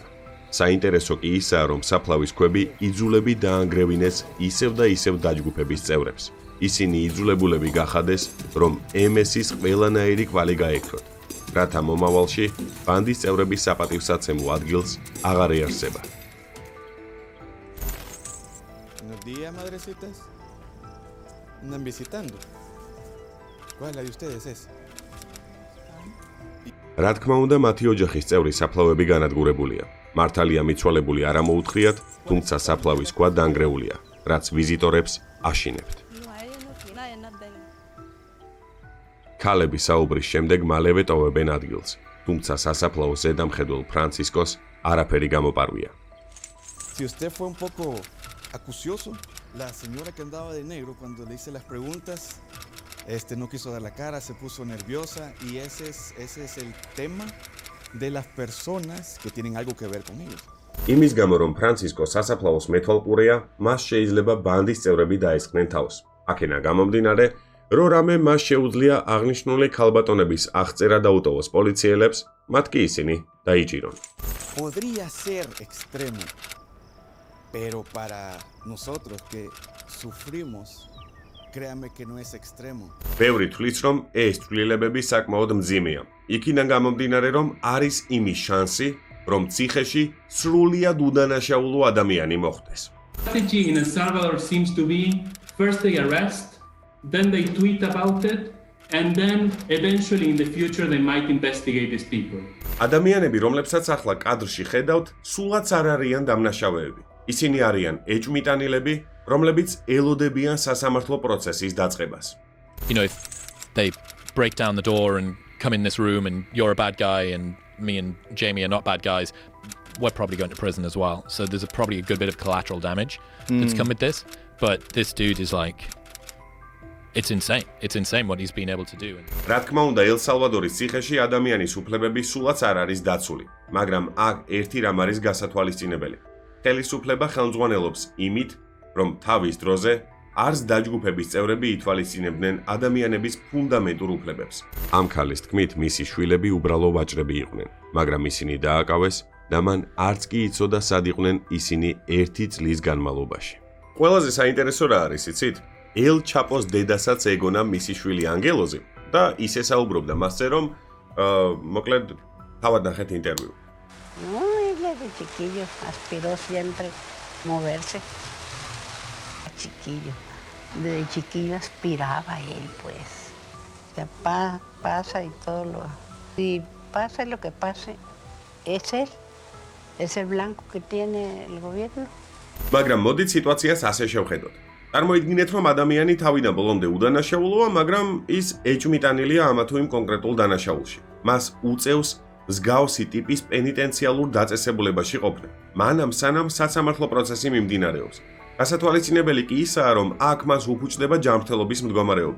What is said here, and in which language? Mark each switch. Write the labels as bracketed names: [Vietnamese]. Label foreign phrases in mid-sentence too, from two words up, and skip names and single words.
[Georgian] საინტერესო კი ისაა, რომ საფლავის ქვები იძულებით დაანგრევინეს ისევ და ისევ დაჯგუფების წევრებს. ისინი იძულებულები გახადეს, რომ MS-ის ყველანაირი კვალი გაექროთ, რათა მომავალში ბანდის წევრების საპატივსაცემლო ადგილს აღარ ეარსება. [Spanish] Buenos días, madrecitas. ¿Andan visitando? ¿Cuál la de ustedes es? [Georgian] რა თქმა უნდა, მათი ოჯახის წევრი საფლავები განადგურებულია. მართალია მიცვალებული არ ამოუთხრიათ, თუმცა საფლავის ქვა დანგრეულია, რაც ვიზიტორებს აშინებთ. ქალების საუბრის შემდეგ მალევე ტოვებენ ადგილს, თუმცა სასაფლაოს ზედამხედველ ფრანცისკოს არაფერი გამოპარვია. [Spanish] Si usted fue un poco acucioso, la señora que andaba de negro cuando le hice las preguntas, no quiso dar la cara, se puso nerviosa y ese es el tema de las personas que tienen algo que ver con ellos. [Georgian] იმის გამო, რომ ფრანცისკო სასაფლაოს მეთვალყურეა, მას შეიძლება ბანდის წევრები დაესხნენ თავს. აქედან გამომდინარე, რომ რამე მას შეუძლია აღნიშნული ქალბატონების აღწერა დაუტოვოს პოლიციელებს, მათ კი ისინი დაიჭირონ. [Spanish] Podría ser extremo, pero para nosotros que sufrimos, créame que no es extremo. [Georgian] ბევრი თვლის, რომ ეს ცვლილებები საკმაოდ მძიმეა. იქიდან გამომდინარე, რომ არის იმის შანსი, რომ ციხეში სრულიად უდანაშაულო ადამიანი მოხვდეს. [English] Strategy in El Salvador seems to be first they arrest, then they tweet about it, and then eventually in the future they might investigate these people. [Georgian] ადამიანები, რომლებსაც ახლა კადრში ხედავთ, სულაც არ არიან დამნაშავეები. ისინი არიან ეჭვმიტანილები, რომლებიც ელოდებიან სასამართლო პროცესის დაწყებას. [English] You know, if they break down the door and come in this room and you're a bad guy and me and Jamie are not bad guys, we're probably going to prison as well. So there's probably a good bit of collateral damage that's come with this. But this dude is like, it's insane. It's insane what he's been able to do. [Georgian] რა თქმა უნდა, ელ-სალვადორის ციხეში ადამიანის უფლებები სულაც არ არის დაცული, მაგრამ აქ ერთი რამ არის გასათვალისწინებელი. ხელისუფლება ხელმძღვანელობს იმით, რომ თავის დროზე არც დაჯგუფების წევრები ითვალისწინებდნენ ადამიანების ფუნდამენტურ უფლებებს. ამ ქალის თქმით, მისი შვილები უბრალო ვაჭრები იყვნენ, მაგრამ ისინი დააკავეს და მან არც კი იცოდა სად იყვნენ ისინი 1 წლის განმავლობაში. ყველაზე საინტერესო რა არის, იცით? ელ ჩაპოს დედასაც ეგონა მისი შვილი ანგელოზი და ის ესაუბრობდა მასზე, რომ მოკლედ თავად ნახეთ ინტერვიუ. [Spanish] No, él desde chiquillo aspiró siempre moverse. Chiquillo. Desde chiquillo aspiraba él, pues. O sea, pasa y todo lo... Si pasa lo que pase, es él. Es el blanco que tiene el gobierno. [Georgian] მაგრამ მოდით სიტუაციას ასე შევხედოთ. წარმოიდგინეთ, რომ ადამიანი თავიდან ბოლომდე უდანაშაულოა, მაგრამ ის ეჭვმიტანილია ამა თუ იმ კონკრეტულ დანაშაულში. მას უწევს მსგავსი ტიპის პენიტენციალურ დაწესებულებაში ყოფნა. მანამ სანამ სასამართლო პროცესი მიმდინარეობს. გასათვალისწინებელი კი ისაა, რომ აქ მას უფუჭდება ჯანმრთელობის მდგომარეობა.